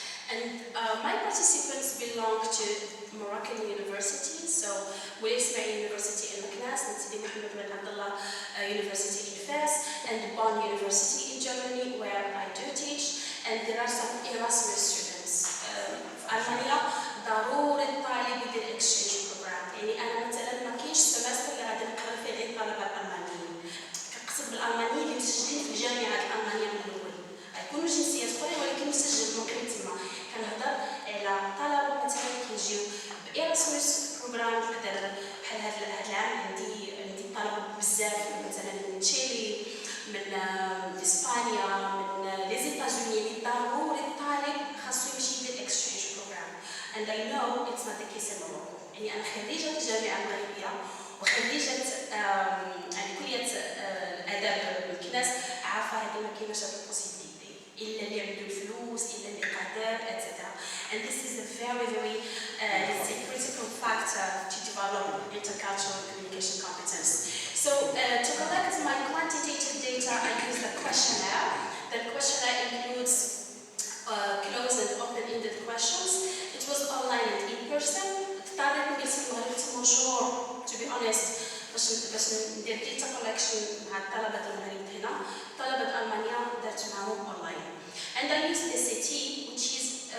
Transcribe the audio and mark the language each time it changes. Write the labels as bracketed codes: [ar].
[en] And my participants belong to Moroccan universities, so واسمي University in الخامس, محمد University in Fes, and Bonn University in Germany, where I do teach. And there are some Erasmus students. [ar] في ألمانيا ضروري الطالب يدير exchange program. يعني أنا مثلا ما كاينش سمستر اللي غادي نقرا فيه غير الطلبة الألمانيين. كنقصد بالألمانيين اللي مسجلين في الجامعة الألمانية من الأول. يكونوا جنسيات أخرى ولكن مسجل مقيم تما. كنهضر على طلبة مثلا كيجيو بإراسموس بروغرام بحال هذا العام عندي طلبة بزاف مثلا من تشيلي، من إسبانيا، من لي زيتازوني. ضروري الطالب خاصو يمشي يدير exchange program. [en] And I know it's not the case in Morocco. [ar] يعني أنا خريجة الجامعة المغربية وخريجة يعني كلية الآداب بالكناس، عارفة هذه ما كايناش هذه البوسيبيليتي إلا اللي عنده الفلوس، إلا اللي قادر etc. [en] And this is a very let's say critical factor to develop intercultural communication competence. So to collect my quantitative data, I use the questionnaire. The questionnaire includes closed and open-ended questions. It was online and in person. [ar] اضطريت نجلس في المغرب 8 شهور [en] to be honest [ar] باش ندير data collection مع الطلبة المغرب هنا. طلبة ألمانيا درت معهم online. [en] And I used SAT, which is